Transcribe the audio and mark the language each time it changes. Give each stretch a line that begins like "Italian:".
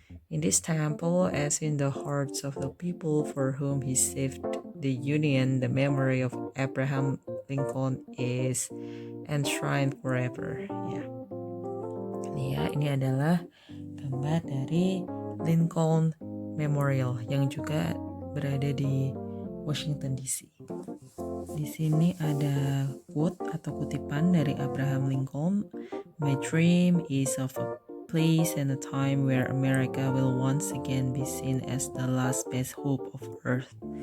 English: In this temple, as in the hearts of the people for whom he saved the Union, the memory of Abraham Lincoln is enshrined forever.
Indonesian: Ya, ini adalah gambar dari Lincoln Memorial yang juga berada di Washington DC. Di sini ada quote atau kutipan dari Abraham Lincoln.
English: My dream is of a place and a time where America will once again be seen as the last best hope of earth.